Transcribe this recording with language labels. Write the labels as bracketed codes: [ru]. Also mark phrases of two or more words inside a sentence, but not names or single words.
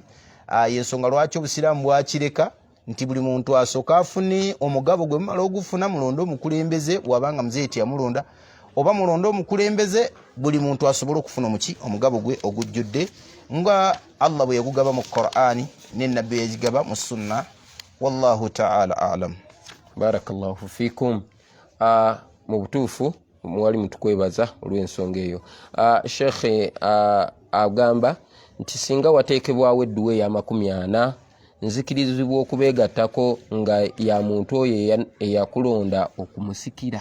[lg] Y'ensonga lwaki Obusiraamu bwakireka nti buli muntu asooka afune omugabo gwe mumala ogufuna mulonde omukulembeze, wabanga muzeeti yamulonda oba mulonde omukulembeze, buli muntu asobola okufuna omuki omugabo gwe ogujjudde nga Allah bwe yagugaba mu Qur'ani ne nabbi yagigaba mu sunna. [ar] والله تعالى أعلم. بارك الله فيكم. [lg] Mu butuufu mwali mutukwebaza olw'ensonga eyo. Sheikh agamba nti singa wateekebwawo edduwa ya 40 nzikirizibwa okubeegattako nga ya muntu oyo eyakulonda okumusikira.